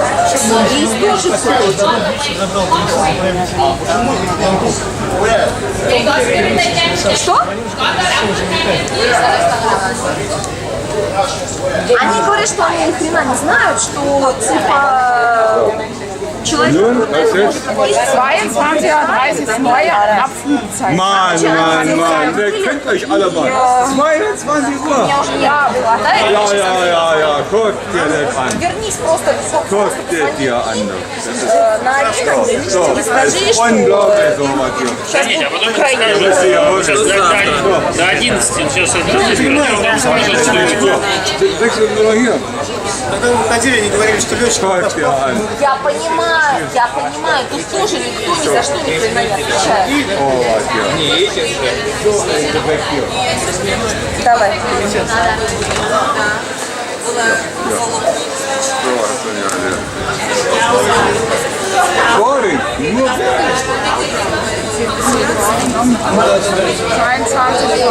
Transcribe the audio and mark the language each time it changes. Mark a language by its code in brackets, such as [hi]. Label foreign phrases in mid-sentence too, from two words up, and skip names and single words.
[ru] И тоже все точно. Что? Они говорят, что они ни хрена не знают, что типа человек... [de] 22:30 neue Abflugzeit. Mann, ihr könnt euch alle mal. 22 Uhr. Ja, Ja, guck dir das an. [ru] вернись просто. [de] Guck dir an. [ru] На Александре, [de] So, [ru] и скажи, что... [de] unglaublich sowas hier. [ru] Сейчас будет Украина. Сейчас до 11, сейчас 11. [de] Wechseln wir noch hier. [ru] Когда мы уходили, они говорили, что летчик [de] Guck dir an. [ru] Я понимаю, тут тоже никто ни за что ни хрена не отвечает. [de] Oh, was hier. So, weg hier. [ru] Давай. [de] So, das sind ja alle. Sorry, nur 22 Uhr.